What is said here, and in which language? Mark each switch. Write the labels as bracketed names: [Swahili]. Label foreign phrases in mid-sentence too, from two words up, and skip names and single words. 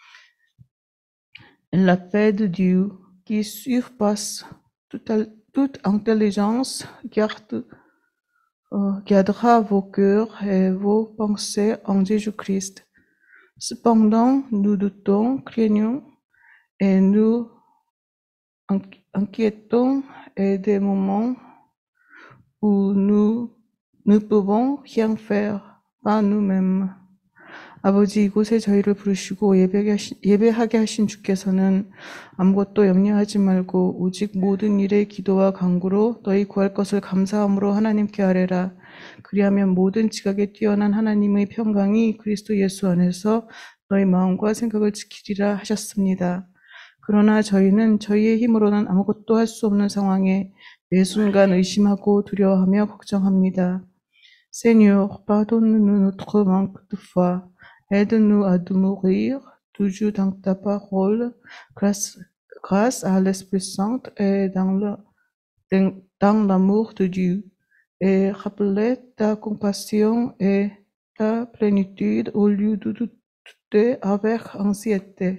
[French] La paix de Dieu, qui surpasse toute intelligence, gardera vos cœurs et vos pensées en Jésus-Christ. Cependant, nous doutons, craignons et nous inquiétons et des moments où nous ne pouvons rien faire par nous-mêmes. [Korean] 아버지, 이곳에 저희를 부르시고 예배하게 하신 주께서는 아무것도 염려하지 말고 오직 모든 일에 기도와 간구로 너희 구할 것을 감사함으로 하나님께 아뢰라. 그리하면 모든 지각에 뛰어난 하나님의 평강이 그리스도 예수 안에서 너희 마음과 생각을 지키리라 하셨습니다. 그러나 저희는 저희의 힘으로는 아무것도 할 수 없는 상황에 매 순간 의심하고 두려워하며 걱정합니다. [French] Seigneur, pardonne-nous notre manque de foi. Aide-nous à demeurer toujours dans ta parole, grâce à l'Esprit Saint et dans l'amour de Dieu, et rappeler ta compassion et ta plénitude au lieu de douter avec anxiété.